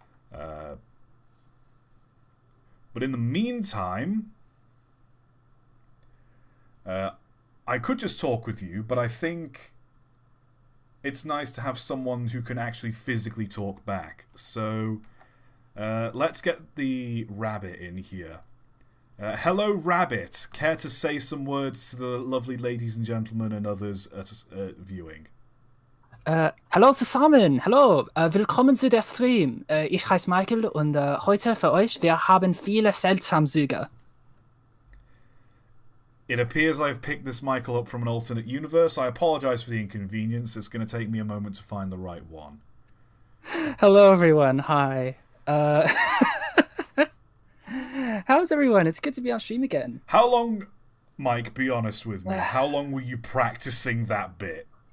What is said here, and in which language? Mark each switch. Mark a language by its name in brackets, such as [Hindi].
[English] But in the meantime, I could just talk with you, but I think it's nice to have someone who can actually physically talk back. So let's get the rabbit in here. Hello, Rabbit. Care to say some words to the lovely ladies and gentlemen and others viewing? [German] Hallo zusammen, hallo, willkommen zu der Stream. Ich heiße Michael und heute für euch, wir haben viele Seltsamzüge. [English] It appears I've picked this Michael up from an alternate universe. I apologize for the inconvenience. It's going to take me a moment to find the right one. Hello, everyone. Hi. How's everyone? It's good to be on stream again. How long, Mike, be honest with me, how long were you practicing that bit?